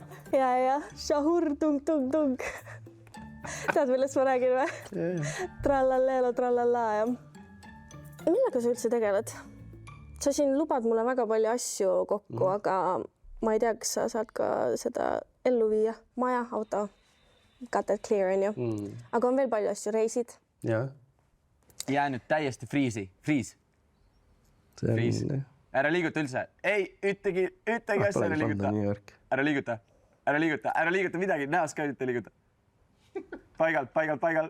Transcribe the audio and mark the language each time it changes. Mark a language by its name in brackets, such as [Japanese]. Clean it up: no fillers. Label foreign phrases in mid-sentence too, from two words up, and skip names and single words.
[Estonian] Ja, šahur tung-tung-tung. Tead, millest ma räägin või? Trallaleelo, trallala, jah. Millega sa üldse tegeled? Sa siin lubad mulle väga palju asju kokku, aga ma ei tea, kas sa saad ka seda ellu viia. Maja, auto. [English] Got that clear, [Estonian] on ju. Aga on veel palju asju, reisid. Jah. Jää nüüd täiesti friisi. Friis. Ära liiguta üldse. Ei, üttegi asja ära liiguta. Ära liiguta midagi. Näos ka ütte liiguta. Paigal.